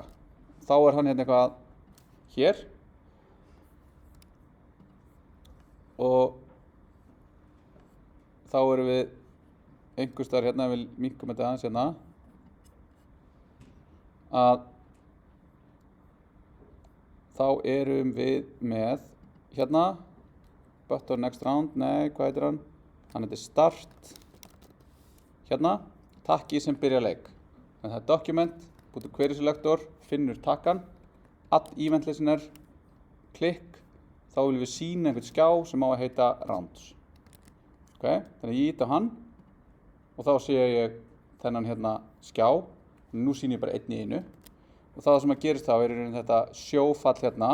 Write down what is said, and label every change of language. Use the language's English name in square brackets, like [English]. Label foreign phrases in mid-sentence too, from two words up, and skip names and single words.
[Icelandic] Þá hann hérna eitthvað hér og þá erum við einhvers staðar hérna, við minkum þetta aðeins hérna, að þá erum við með hérna, [English] button next round, [Icelandic] nei, hvað heitir hann? Hann heitir start, hérna, takki sem byrja leik. En það document, búið [English] query selector, [Icelandic] finnur takkan, [English] add event listener, [Icelandic] klikk, þá viljum við sýna einhvern skjá sem á að heita rounds. Ok, þannig ég ít á hann og þá sé ég þennan hérna skjá Nú sýni ég bara einn í einu. Og það sem að gerist þá er í rauninni þetta sjófall hérna.